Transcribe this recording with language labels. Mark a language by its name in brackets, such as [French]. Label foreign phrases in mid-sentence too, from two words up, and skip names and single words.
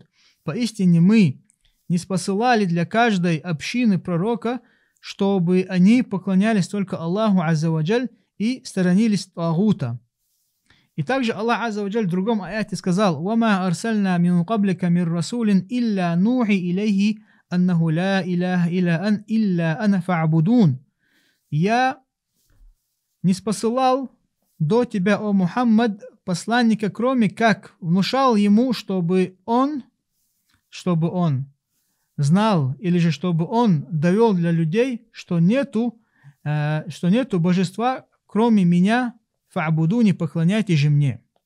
[Russian] Поистине мы не спосылали для каждой общины пророка, чтобы они поклонялись только Аллаху [Arabic] عز وجل [Russian] и сторонились тагута. И также Аллах [Arabic] عز وجل [Russian] в другом аяте сказал: [Arabic] «وما أرسلنا من قبلك من رسول إلا نوحي إليه أنه لا إله إلا أنا فاعبدون». [Russian] Я не спосылал до тебя, о Мухаммад, посланника, кроме как внушал ему, чтобы он знал, или же чтобы он довел для людей, что нету божества, кроме меня, фа'будуни, поклоняйтесь же мне.